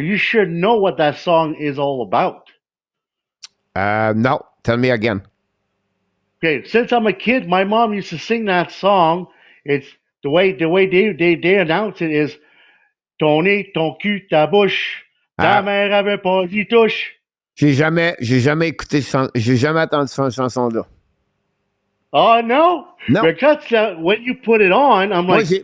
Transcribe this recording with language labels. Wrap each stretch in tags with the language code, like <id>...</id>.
<en>You should know what that song is all about. No, tell me again. Okay, since I'm a kid, my mom used to sing that song. It's the way they announce it is Tony,</en> <fr>ton cul, ta bouche. Ta mère avait pas dit touche. J'ai jamais écouté, j'ai jamais entendu cette chanson-là.</fr> <en>Oh, no? No. Because when you put it on, I'm like...</en>